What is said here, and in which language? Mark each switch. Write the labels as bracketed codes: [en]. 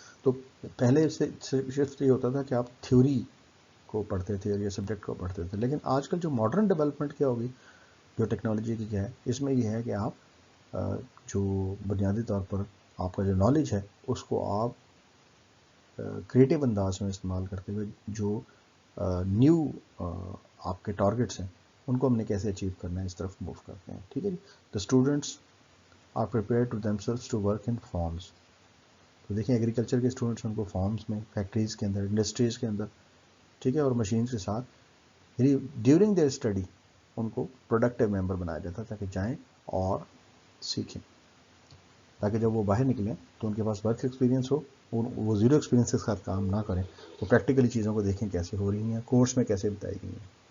[ur] تو پہلے سے صرف یہ ہوتا تھا کہ آپ تھیوری کو پڑھتے تھے یا سبجیکٹ کو پڑھتے تھے, لیکن آج کل جو ماڈرن ڈیولپمنٹ کیا ہوگی, جو ٹیکنالوجی کی کیا ہے, اس میں یہ ہے کہ آپ جو بنیادی طور پر آپ کا جو نالج ہے اس کو آپ کریٹیو انداز میں استعمال کرتے ہوئے جو نیو آپ کے ٹارگٹس ہیں ان کو ہم نے کیسے اچیو کرنا ہے اس طرف موو کرتے ہیں. ٹھیک ہے جی. [en] The students are prepare to themselves to work in farms. [ur] تو دیکھیں ایگریکلچر کے اسٹوڈنٹس ان کو فارمس میں, فیکٹریز کے اندر, انڈسٹریز کے اندر, ٹھیک ہے, اور مشینز کے ساتھ, یعنی ڈیورنگ دیئر اسٹڈی ان کو پروڈکٹیو ممبر بنایا جاتا تاکہ جائیں اور سیکھیں, تاکہ جب وہ باہر نکلیں تو ان کے پاس ورک ایکسپیرینس ہو, وہ زیرو ایکسپیرینس کے ساتھ کام نہ کریں, وہ پریکٹیکلی چیزوں کو دیکھیں کیسے ہو رہی ہیں, کورس میں کیسے بتائی گئی ہیں.